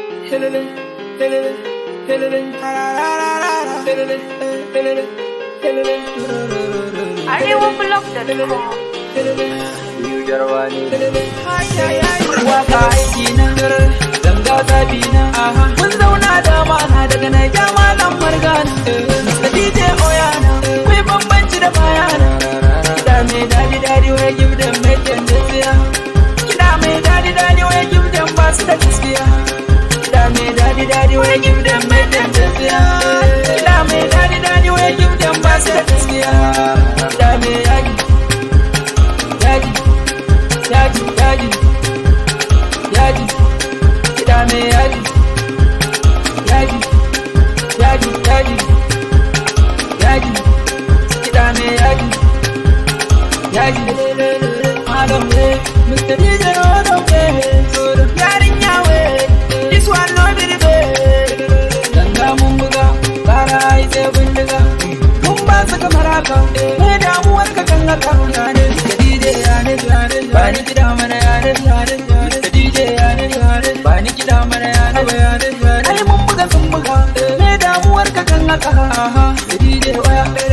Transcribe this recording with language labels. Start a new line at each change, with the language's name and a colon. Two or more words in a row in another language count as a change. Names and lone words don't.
Hausa: Helele, helele, helele, la, la, la, la, la, la. Helele, helele, helele, la, la, la, la, la. arewa blog dot com. Helele, New Jarwani. helele. Ai, ai, ai. Waka aiki na, ganga zabi na. Aha. Mun zauna da mana daga Naija malam Margana. Mister D J Oyana, akwai bambanci da bayana. Kiɗa mai daɗi, daɗi, wai
Nigerian Pidgin: give them make them dance, yeah.
Hausa: Kiɗa mai daɗi daɗi wai
Nigerian Pidgin: give them
Hausa: ba su da gaskiya. Kiɗa mai daɗi daɗi wai
Nigerian Pidgin: give them make them
Hausa: tafiya. Kiɗa mai daɗi daɗi wai
Nigerian Pidgin: give them
Hausa: ba su da gaskiya. Kiɗa mai yaji, yaji, yaji, yaji, yaji. Kiɗa mai yaji, yaji. Yaji, yaji, yaji, kiɗa mai yaji, yaji, malam ne, Mister D J Rodon, eh, yarinya we,
Nigerian Pidgin: this one no be the way.
Hausa: Ganga mun buga, ƙara ai sai bindiga. Mun ba su kamar haka, me damuwar ka kan haka? Ya ne, Mister D J, ya ne, ya ne, ya ne. Ba ni Kiɗa mana yare, yare, yare. D J yare, yare. Ba ni kiɗa mana yare, yare, yare. Ai mun buga sun buga. Me damuwar ka kan haka? Aha. D J waya.